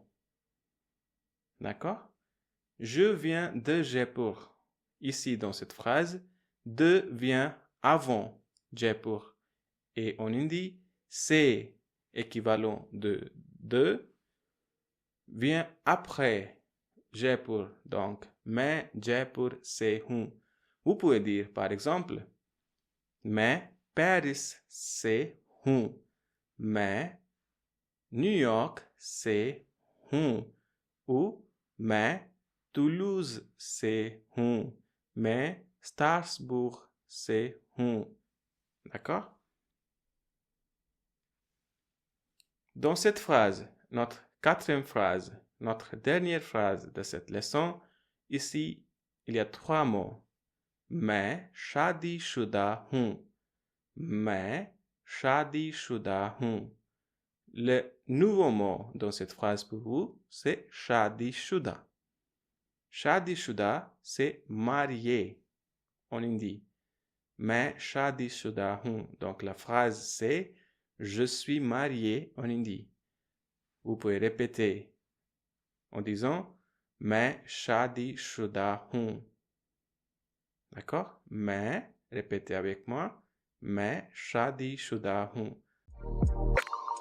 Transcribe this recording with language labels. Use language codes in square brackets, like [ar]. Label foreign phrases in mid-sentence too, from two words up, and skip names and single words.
[fr] D'accord? Je viens de Jaipur. Ici, dans cette phrase, de vient avant Jaipur. Et en hindi, c'est équivalent de vient après Jaipur. Donc, [hi] मैं जयपुर से हूँ. [fr] Vous pouvez dire, par exemple, [hi] मैं Paris से हूँ. मैं New York से हूँ. ou मैं Toulouse से हूँ. मैं Strasbourg से हूँ. [fr] D'accord? Dans cette phrase, notre 4e phrase, notre dernière phrase de cette leçon, ici, il y a 3 mots. [hi] मैं शादीशुदा हूँ. मैं शादीशुदा हूँ. [fr] Le nouveau mot dans cette phrase pour vous, c'est शादीशुदा. शादीशुदा, c'est marié en hindi. [hi] मैं शादीशुदा हूँ. [fr] Donc la phrase, c'est je suis marié en hindi. Vous pouvez répéter en disant [hi] मैं शादीशुदा हूँ. [fr] D'accord? मैं, répétez avec moi, [hi] मैं शादीशुदा हूँ.